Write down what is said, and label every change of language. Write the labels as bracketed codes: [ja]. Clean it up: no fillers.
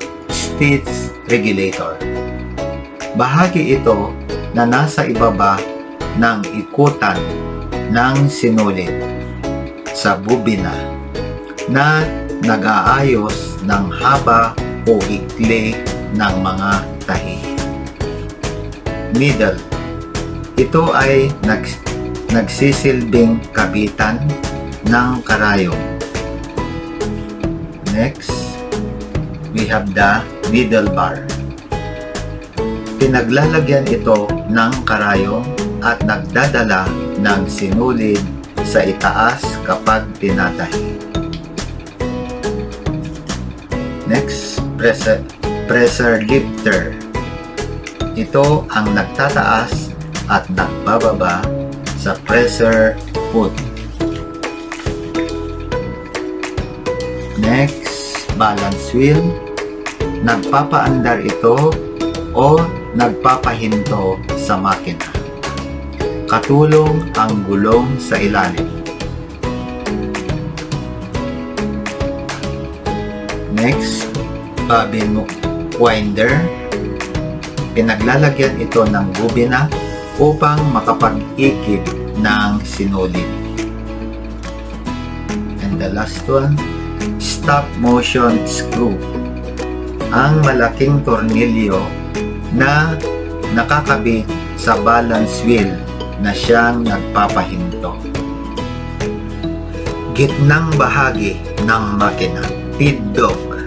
[tl] Stitch regulator. Bahagi ito na nasa ibaba ng ikutan ng sinulid sa bubina na nag-aayos ng haba o ikli ng mga tahi. Needle. Ito ay nagsisilbing kabitan ng karayom. [en] Next, we have the needle bar. [tl] Pinaglalagyan ito ng karayom at nagdadala ng sinulid sa itaas kapag tinatahi. Next, pressure lifter. Ito ang nagtataas at nagbababa sa pressure foot. Next, balance wheel. Nagpapaandar ito o nagpapahinto sa makina. Katulong ang gulong sa ilalim. Next, bobbin winder. Pinaglalagyan ito ng bubina upang makapag-ikip ng sinulid. [en] And the last one, stop motion screw. [tl] Ang malaking tornilyo na nakakabit sa balance wheel na siyang nagpapahinto. Gitnang bahagi ng makina, feed dog.